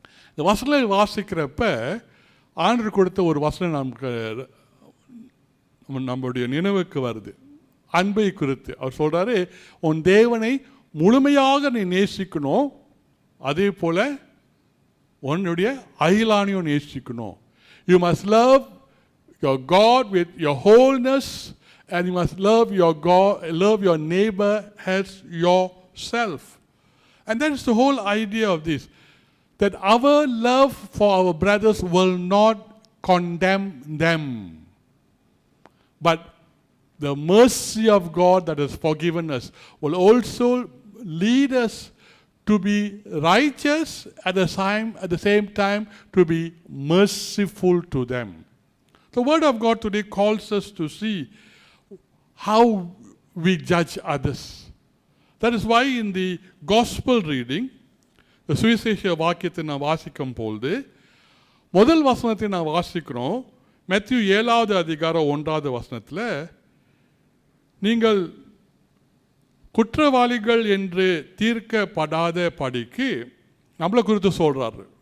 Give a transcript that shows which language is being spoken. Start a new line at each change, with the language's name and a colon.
Tamil: இந்த வசனம் வாசிக்கிறப்ப ஆண்டவர் கொடுத்த ஒரு வசனம் நமக்கு நம்முடைய நினைவுக்கு வருது. அன்பை குறித்து அவர் சொல்கிறாரு, உன் தேவனை முழுமையாக நீ நேசிக்கணும், அதே போல் உன்னுடைய அயலானையும் நேசிக்கணும்.
English: You must love your God with your wholeness, and you must love your neighbor as yourself. And that is the whole idea of this, that our love for our brothers will not condemn them, but the mercy of God that has forgiven us will also lead us to be righteous at the same time to be merciful to them. The Word of God today calls us to see how we judge others. That is why in the Gospel reading,
Tamil: சுவிசேஷ வாக்கியத்தை நான் வாசிக்கும் பொழுது முதல் வசனத்தை நான் வாசிக்கிறோம். Matthew 7வது அதிகாரம் 1வது வசனத்தில், நீங்கள் குற்றவாளிகள் என்று தீர்க்கப்படாத படிக்கு நம்மளை குறித்து சொல்கிறாரு.